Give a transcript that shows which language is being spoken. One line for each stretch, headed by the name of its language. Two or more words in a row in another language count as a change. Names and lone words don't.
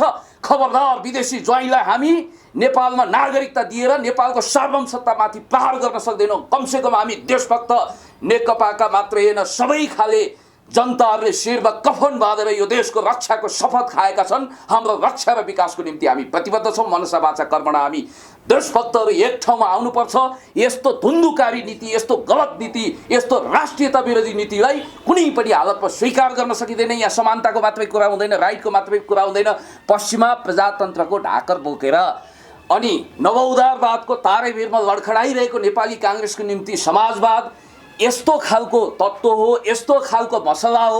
Nepali: खबरदार, विदेशी ज्वाइँलाई हामी नेपालमा नागरिकता दिएर नेपालको सार्वभौमसत्तामाथि प्रहार गर्न सक्दैनौँ। कमसेकम हामी देशभक्त नेकपाका मात्रै होइन, सबै खाले जनताहरूले शिरमा कफन बाँधेर यो देशको रक्षाको शपथ खाएका छन्। हाम्रो रक्षा र विकासको निम्ति हामी प्रतिबद्ध छौँ।
Sanskrit: मनसा वाचा कर्मणा
Nepali: हामी देशभक्तहरू एक ठाउँमा आउनुपर्छ। यस्तो धुन्धुकारी नीति, यस्तो गलत नीति, यस्तो राष्ट्रियता विरोधी नीतिलाई कुनै पनि हालतमा स्वीकार गर्न सकिँदैन। यहाँ समानताको मात्रै कुरा हुँदैन, राइटको मात्रै कुरा हुँदैन। पश्चिमा प्रजातन्त्रको ढाकर बोकेर अनि नवउदारवादको तारेभिरमा लडखडाइरहेको नेपाली काङ्ग्रेसको निम्ति समाजवाद यस्तो खालको तत्त्व हो, यस्तो खालको मसला हो।